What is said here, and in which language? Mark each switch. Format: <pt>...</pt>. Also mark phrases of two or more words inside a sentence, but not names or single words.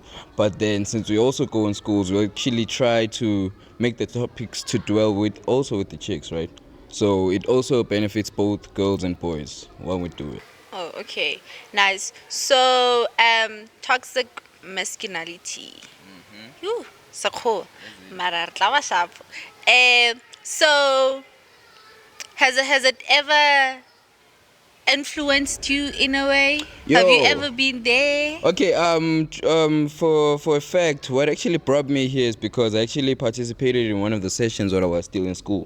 <en>But then since we also go in schools, we actually try to make the topics to dwell with also with the chicks, right? So it also benefits both girls and boys when we do it. Oh, okay. Nice. So toxic masculinity.</en> <zu>Ooh, sakho.</zu> <st>Mara re tla ba sharp.</st> <en>So has it ever influenced you in a way? Have you Yo. ever been there? Okay, for a fact, what actually brought me here is because I actually participated in one of the sessions while I was still in school.</en>